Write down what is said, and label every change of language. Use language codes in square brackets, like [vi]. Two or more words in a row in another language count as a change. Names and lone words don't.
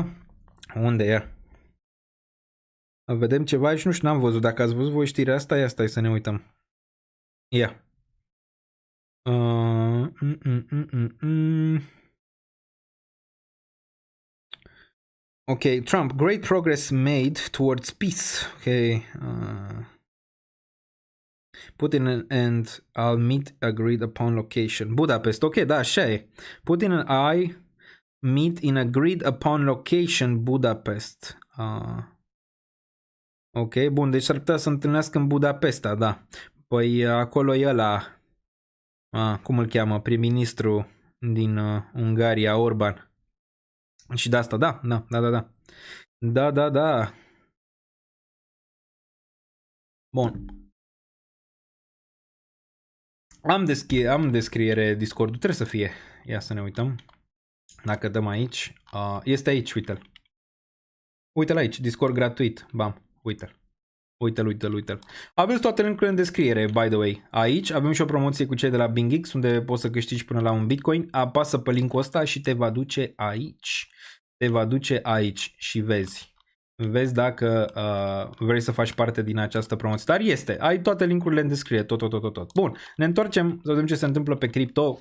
[ro] Unde e? Vedem ceva aici, nu știu, n-am văzut. Dacă ați văzut voi știrea asta, ia stai să ne uităm. Ia. Ok, Trump, [en] great progress made towards peace. Ok. Putin and I'll meet agreed upon location. Budapest, [ro] ok, da, așa e. [en] Putin and I meet in agreed upon location Budapest. [ro] Ok, bun, deci s-ar putea să întâlnească în Budapesta, da. Păi acolo e ăla, cum îl cheamă, prim-ministru din Ungaria, Orban. Și de asta, da. Da. Bun. Am descriere Discord-ul, trebuie să fie. Ia să ne uităm. Dacă dăm aici, este aici, uite-l. Uite-l aici, Discord gratuit. Bam, uite-l. Uite-l. Aveți toate linkurile în descriere, [en] by the way. [ro] Aici avem și o promoție cu cei de la BingX, unde poți să câștigi până la un Bitcoin. Apasă pe linkul ăsta și te va duce aici. Și vezi dacă vrei să faci parte din această promoție. Dar ai toate linkurile în descriere, tot. Bun, ne întoarcem să vedem ce se întâmplă pe cripto.